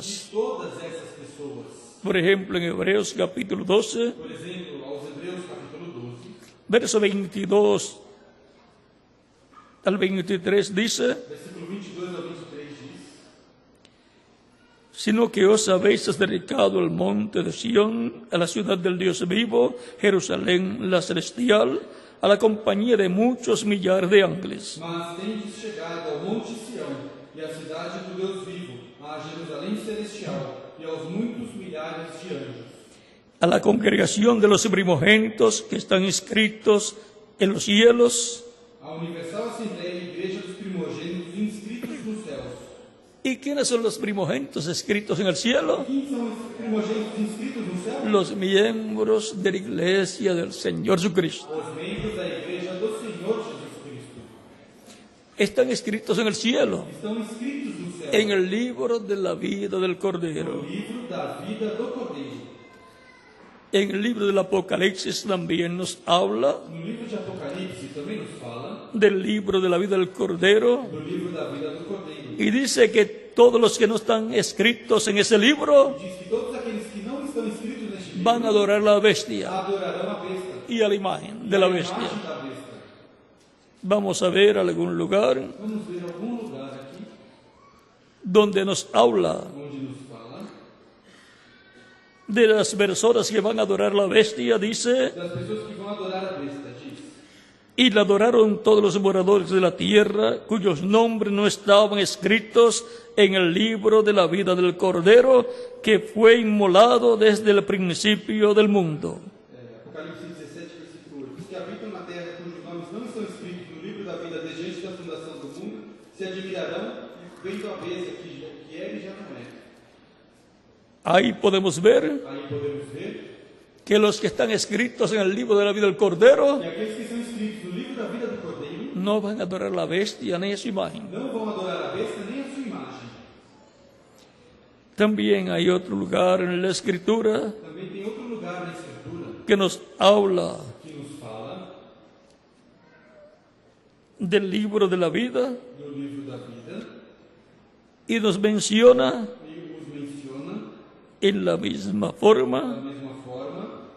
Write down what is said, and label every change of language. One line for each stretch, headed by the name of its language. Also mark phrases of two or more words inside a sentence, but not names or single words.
Portuguese: de todas essas pessoas.
Spanish: Por ejemplo, en Hebreos capítulo 12,
Portuguese: Por exemplo, aos Hebreus capítulo 12,
Spanish: verso 22 al 23 dice,
Portuguese: versículo 22 ao 23 diz:
Spanish: sino que os habéis acercado al monte de Sión, a la ciudad del Dios vivo, Jerusalén la celestial, a la compañía de muchos millares de ángeles,
Portuguese: Mas tendes chegado ao monte Sião e à cidade do Deus vivo, à Jerusalém celestial e aos muitos milhares de anjos,
Spanish: a la congregación de los primogénitos que están inscritos en los cielos.
Portuguese: a universal assembleia e igreja dos primogênitos inscritos nos céus.
Spanish: ¿Y quiénes son los primogénitos escritos en el cielo?
Portuguese: Quem são os primogênitos inscritos no céu?
Spanish: Los miembros de la iglesia del Señor Jesucristo.
Portuguese: Os membros da igreja do Senhor Jesus Cristo.
Spanish: Están escritos en el cielo,
Portuguese: Estão inscritos no céu,
Spanish: en el libro de la vida del Cordero.
Portuguese: no livro da vida do Cordeiro.
Spanish: En el libro del Apocalipsis también nos habla
Portuguese: No livro de Apocalipse também nos fala
Spanish: del libro de la vida del Cordero
Portuguese: do livro da vida do Cordeiro.
Spanish: y dice que todos los que no están escritos en ese libro
Portuguese: Diz que todos aqueles que não estão inscritos neste livro
Spanish: van a adorar a la bestia
Portuguese: adorarão a besta
Spanish: y a la imagen de la
Portuguese: a
Spanish: bestia.
Portuguese: imagem da besta.
Spanish: Vamos a ver algún lugar
Portuguese: Vamos ver algum lugar aqui
Spanish: donde nos habla
Portuguese: onde nos fala
Spanish: de las personas que van a adorar a la bestia, dice,
Portuguese: das pessoas que vão adorar a besta. Diz:
Spanish: y la adoraron todos los moradores de la tierra, cuyos nombres no estaban escritos en el libro de la vida del Cordero, que fue inmolado desde el principio del mundo.
Portuguese: Apocalipse 17, versículo 8. Os que habitam na terra, cujos nomes não estão escritos no livro da vida desde antes da fundação do mundo, se admirarão vendo a besta que era e já não é.
Spanish: Ahí podemos ver
Portuguese: Aí podemos ver
Spanish: que los que están escritos en el libro de la vida del Cordero
Portuguese: que aqueles que são escritos no livro da vida do Cordeiro
Spanish: no van a adorar a la bestia ni a su imagen.
Portuguese: não vão adorar a besta nem a sua imagem.
Spanish: También hay otro lugar en la Escritura
Portuguese: Também tem outro lugar na Escritura
Spanish: que nos habla
Portuguese: que nos fala
Spanish: del libro de la vida
Portuguese: do livro da vida
Spanish: y nos menciona
Portuguese: e os menciona
Spanish: en la misma
Portuguese: da
Spanish: forma
Portuguese: mesma forma